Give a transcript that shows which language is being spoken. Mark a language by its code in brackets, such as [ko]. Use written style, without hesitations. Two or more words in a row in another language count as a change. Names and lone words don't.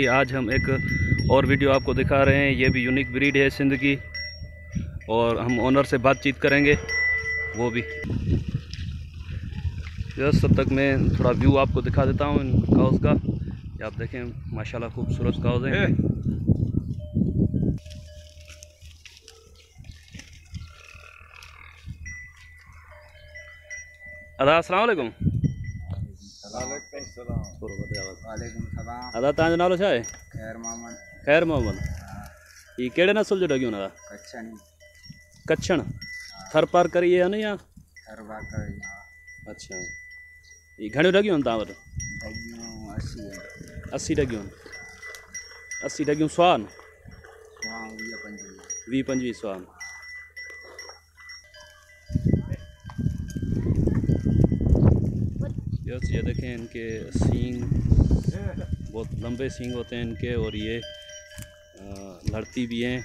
[ur] آج ہم ایک اور ویڈیو آپ کو دکھا رہے ہیں۔ یہ بھی [en] unique breed [ur] ہے سندھ کی، اور ہم اونر سے بات چیت کریں گے وہ بھی. ویورز، تب تک میں تھوڑا ویو آپ کو دکھا دیتا ہوں ان کاؤز کا. یہ آپ دیکھیں، ماشاءاللہ خوبصورت کاؤز ہیں. السلام علیکم. [sd] अदा तव्हांजो नालो छा आहे? ख़ैर मोहम्मद। ये कहिड़े नस्ल जो ढगियूं अदा? कच्छण। थर पार करी है न या? अच्छा, ये घणियूं ढगियूं आहिनि तव्हां वटि? 80 ढगियूं आहिनि। 80 ढगियूं स्वान? 20-25 स्वान। [ur] یہ دیکھیں، ان کے سینگ بہت لمبے سینگ ہوتے ہیں ان کے، اور یہ لڑتی بھی ہیں.